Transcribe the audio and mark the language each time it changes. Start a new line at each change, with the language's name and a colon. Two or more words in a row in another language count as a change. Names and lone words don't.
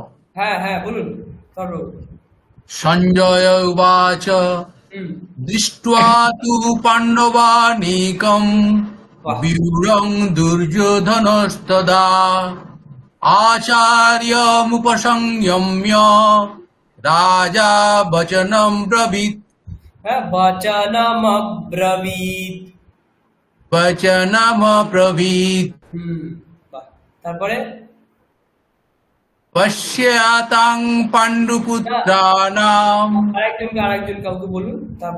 Bangla: হ্যাঁ হ্যাঁ বলুন তারপর।
Sanskrit: সঞ্জয় উবাচ হুম দৃष्ट्वा तु पाण्डवानीकम्
Bangla: বাহ।
Sanskrit: व्यूढं दुर्योधनस्तदा आचार्यमुपसंयम्य राजा वचनं ब्रवीत् হ্যাঁ বচনমব্রবীৎ। वचनमब्रवीत्
Bangla: হুম বাহ। তারপরে
Sanskrit: पश्यातां पाण्डुपुत्राणाम्
Bangla: আরেকজন কাউকে বলুন, তারপর